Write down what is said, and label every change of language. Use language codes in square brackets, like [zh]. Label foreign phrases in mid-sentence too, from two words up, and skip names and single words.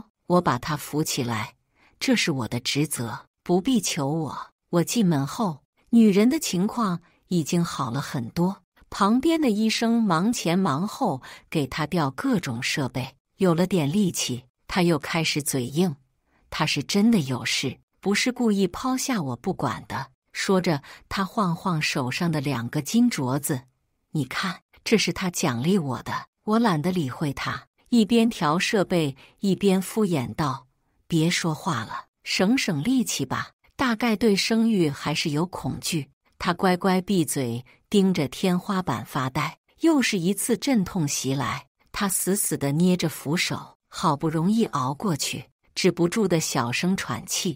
[zh] 我把她扶起來，這是我的職責，不必求我。我進門後，女人的情況已經好了很多，旁邊的醫生忙前忙後給她調各種設備，有了點力氣，她又開始嘴硬。她是真的有事，不是故意拋下我不管的。說着，她晃晃手上的2個金鐲子，你看，這是她獎勵我的。我懶得理會她，一邊調設備，一邊敷衍道：別說話了，省省力氣吧。大概對生育還是有恐懼。她乖乖閉嘴，盯着天花板發呆。又是一次陣痛襲來，她死死地捏着扶手，好不容易熬過去，止不住的小聲喘氣。